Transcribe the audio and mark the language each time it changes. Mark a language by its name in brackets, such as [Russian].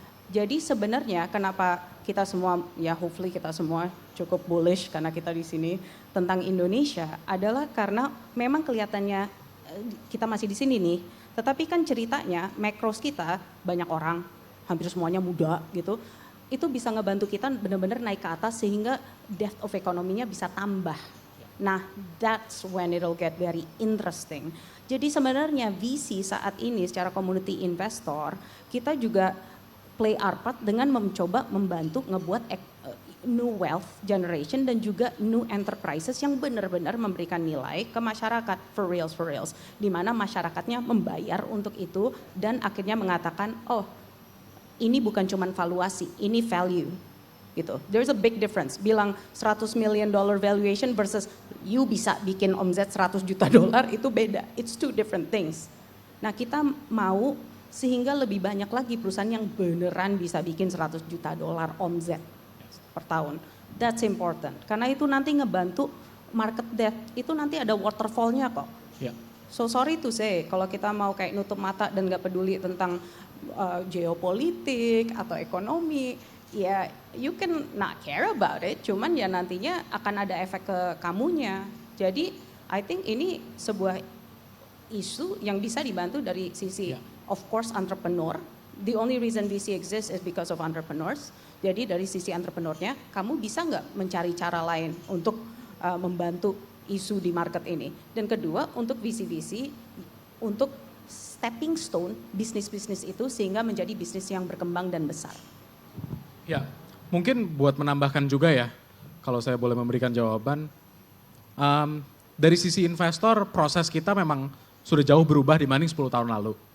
[Indonesian] Jadi sebenarnya kenapa kita semua, ya [English] hopefully [Indonesian] kita semua cukup bullish karena kita di sini tentang Indonesia adalah karena memang kelihatannya kita masih di sini nih, tetapi kan ceritanya macros kita banyak orang, hampir semuanya muda gitu, itu bisa ngebantu kita benar-benar naik ke atas sehingga depth of ekonominya bisa tambah. [English] Nah, that's when it'll get very interesting. [Indonesian] Jadi sebenarnya VC saat ini secara community investor, kita juga [English] play our part [Indonesian] dengan mencoba membantu ngebuat [English] new wealth generation [Indonesian] dan juga [English] new enterprises [Indonesian] yang benar-benar memberikan nilai ke masyarakat [English] for reals. [Indonesian] Di mana masyarakatnya membayar untuk itu dan akhirnya mengatakan, oh ini bukan cuma valuasi, ini value. Gitu. [English] There's a big difference. Bilang $100 million valuation versus you [Indonesian] bisa bikin omzet $100 juta itu beda. [English] It's two different things. [Indonesian] Nah kita mau sehingga lebih banyak lagi perusahaan yang beneran bisa bikin $100 juta omzet per tahun. [English] That's important. [Indonesian] Karena itu nanti ngebantu [English] market depth. [Indonesian] Itu nanti ada waterfall-nya kok. Ya. [English] So sorry to say, [Indonesian] kalau kita mau kayak nutup mata dan gak peduli tentang geopolitik atau ekonomi, ya [English] you can not care about it, [Indonesian] cuman ya nantinya akan ada efek ke kamunya. Jadi [English] I think [Indonesian] ini sebuah isu yang bisa dibantu dari sisi of course entrepreneur. [English] The only reason VC exists is because of entrepreneurs. [Indonesian] Jadi dari sisi entrepreneurnya, kamu bisa nggak mencari cara lain untuk membantu isu di market ini. Dan kedua, untuk VC-VC, untuk stepping stone bisnis-bisnis itu sehingga menjadi bisnis yang berkembang dan besar. Ya, mungkin buat menambahkan juga ya, kalau saya boleh memberikan jawaban, dari sisi investor proses kita memang sudah jauh berubah dibanding 10 tahun lalu.